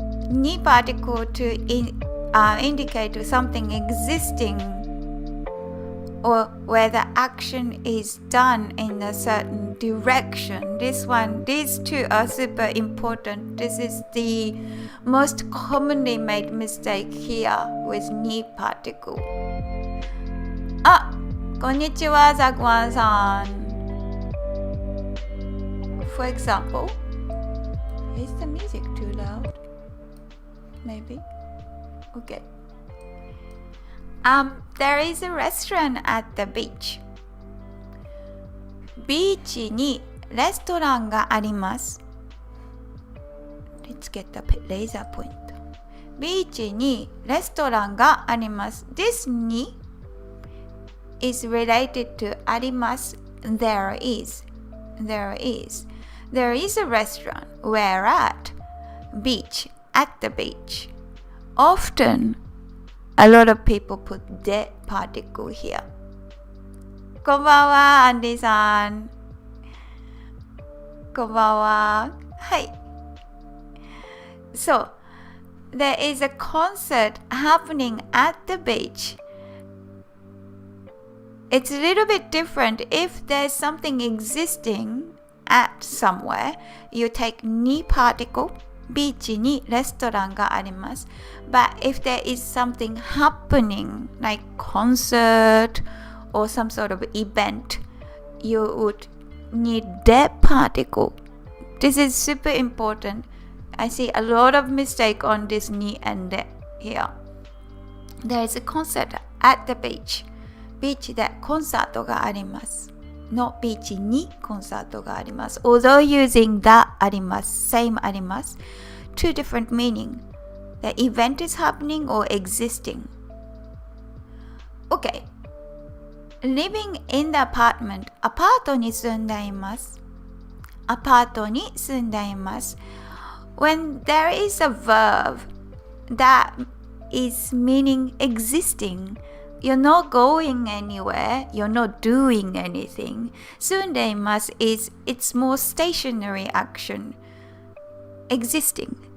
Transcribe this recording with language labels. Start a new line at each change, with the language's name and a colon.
English: Ni particle to indicate something existing or where the action is done in a certain direction. These two are super important. This is the most commonly made mistake here with ni particle.
Japanese: こんにちは、ザクワンさん。
English: For example, is the music too loud? Maybe. Okay. There is a restaurant at the beach.
Japanese: ビーチにレストランがあります。
English: Let's get the laser point.
Japanese: ビーチにレストランがあります。
English: This に is related to あります。 There is. There is. There is a restaurant. Where at? Beach. At the beach. Often, a lot of people put the particle here.
Japanese: こんばんは、アンディさん。こんばんは。はい。
English: So, there is a concert happening at the beach. It's a little bit different if there's something existing at somewhere. You take ni particle,
Japanese: ビーチにレストランがあります。
English: But if there is something happening, like concert or some sort of event, you would need the particle. This is super important.I see a lot of mistake on this ni and the here. There is a concert at the beach.
Japanese: ビーチでコンサートがあります。のビーチにコンサートがあります。
English: Although using the あります。 Same あります。Two different meaning. The event is happening or existing. Okay. Living in the apartment.
Japanese: アパートに住んでいます。アパートに住んでいます。
English: When there is a verb that is meaning existing, you're not going anywhere, you're not doing anything. 住んでいます is it's more stationary action. Existing.